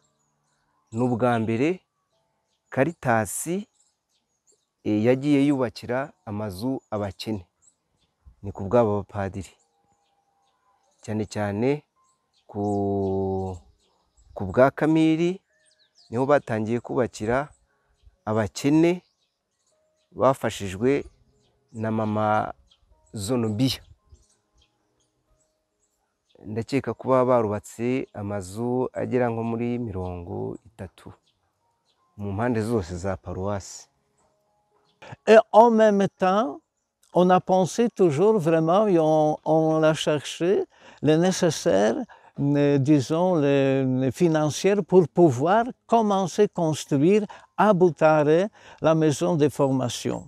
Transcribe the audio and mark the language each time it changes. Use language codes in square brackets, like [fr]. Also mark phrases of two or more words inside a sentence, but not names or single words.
[rw] N'ubwa mbere Caritas yagiye yubakira amazu abakene, ni ku bw'aba bapadiri, cyane cyane ku bwa Kamili niho batangiye kubakira abakene bafashijwe na mama Zonobiya. Ndakeka kuba barubatse amazu agera nko muri 30 mu mpande zose za paruwasi. [fr] Et en même temps, on a pensé toujours vraiment, et on a cherché le nécessaire, disons, les financières pour pouvoir commencer à construire à Boutare la maison de formation.